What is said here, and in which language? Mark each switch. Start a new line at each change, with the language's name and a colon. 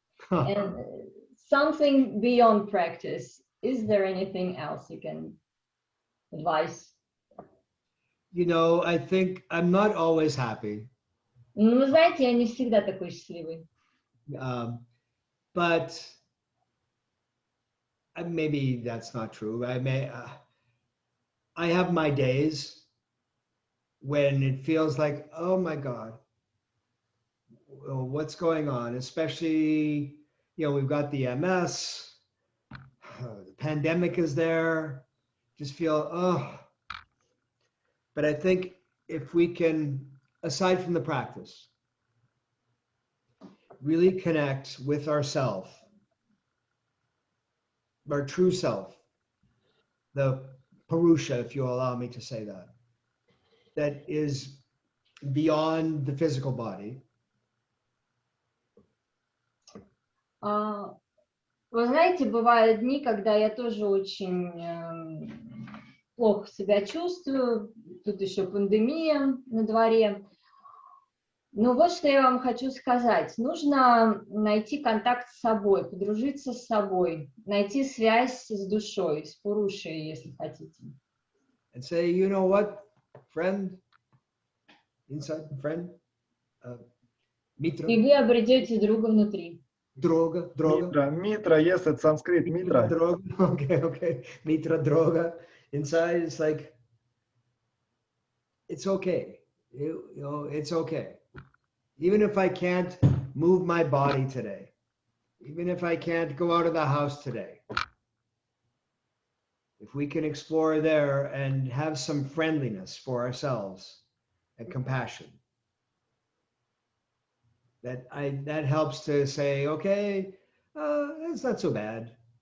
English: And something beyond practice. Is there anything else you can advise? You know, I think I'm not always happy.
Russian: Ну, вы знаете, я не всегда такой счастливый.
English: But maybe that's not true. I have my days when it feels like, oh my God, what's going on? Especially, you know, we've got the MS, the pandemic is there, just feel, oh. But I think if we can, aside from the practice, really connect with ourself, our true self, the Purusha, if you allow me to say that, that is beyond the physical body.
Russian: Вы знаете, бывают дни, когда я тоже очень плохо себя чувствую, тут еще пандемия на дворе. Но вот что я вам хочу сказать. Нужно найти контакт с собой, подружиться с собой, найти связь с душой, с Пурушей, если хотите.
English: And say, you know what, friend, inside friend, Mitra.
Russian: И вы обретете друга внутри. Droga. Митра,
English: yes,
Russian: это санскрит, Митра.
English: Droga, okay. Mitra, droga. Inside, it's like, it's okay. You know, it's okay. Even if I can't move my body today, even if I can't go out of the house today, if we can explore there and have some friendliness for ourselves and compassion, that helps to say, okay, it's not so bad.